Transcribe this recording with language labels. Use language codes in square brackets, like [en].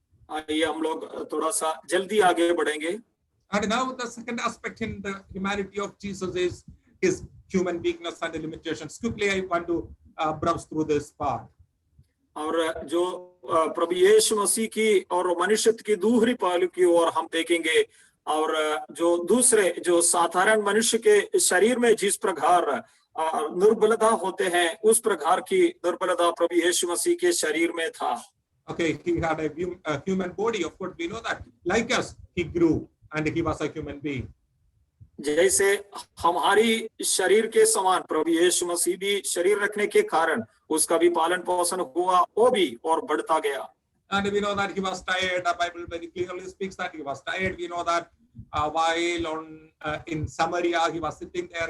[hi] आइए हम लोग थोड़ा सा जल्दी आगे बढ़ेंगे. [en] And now the second aspect in the humanity of Jesus is his human weakness and limitations. Quickly I want to browse through this part. [hi] और जो प्रभु यीशु मसीह की और मनुष्यत्व की दूसरी पहलू की ओर हम देखेंगे, और जो दूसरे जो साधारण मनुष्य के शरीर में जिस प्रकार दुर्बलता होते हैं, उस प्रकार की दुर्बलता प्रभु यीशु मसीह के शरीर में था. [en] Okay, he had a human body. Of course, we know that. Like us, he grew and he was a human being. [hi] जैसे हमारी शरीर के समान प्रभु यीशु मसीह भी शरीर रखने के कारण उसका भी पालन पोषण हुआ, वो भी और बढ़ता गया. [en] And we know that he was tired. The Bible very clearly speaks that he was tired. We know that while in Samaria, he was sitting there.